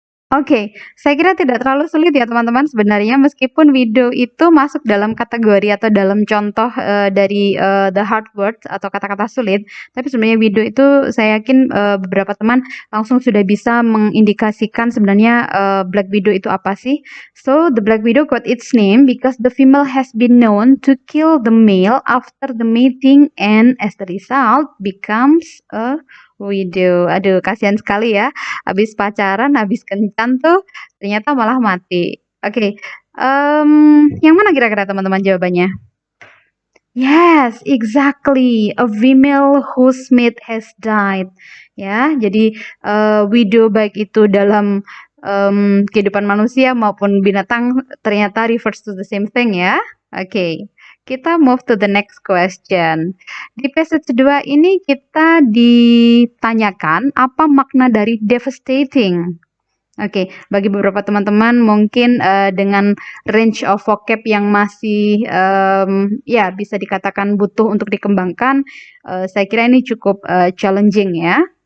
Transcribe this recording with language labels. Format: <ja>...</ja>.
<id>Oke, saya kira tidak terlalu sulit ya teman-teman sebenarnya, meskipun widow itu masuk dalam kategori atau dalam contoh dari</id> <en>the hard words</en> <id>atau kata-kata sulit, tapi sebenarnya widow itu saya yakin beberapa teman langsung sudah bisa mengindikasikan sebenarnya black widow itu apa sih.</id> <en>So the black widow got its name because the female has been known to kill the male after the mating and as the result becomes a widow.</en> <id>Aduh, kasihan sekali ya. Habis pacaran, habis kencan tuh ternyata malah mati. Oke, yang mana kira-kira teman-teman jawabannya?</id> <en>Yes, exactly. A female whose mate has died.</en> <id>Ya, jadi widow baik itu dalam kehidupan manusia maupun binatang ternyata</id> <en>refers to the same thing</en> <id>ya. Oke, kita</id> <en>move to the next question.</en> <id>Di passage 2 ini kita ditanyakan apa makna dari devastating. Oke, bagi beberapa teman-teman mungkin dengan</id> <en>range of vocab</en> <id>yang masih ya bisa dikatakan butuh untuk dikembangkan, saya kira ini cukup challenging ya.</id>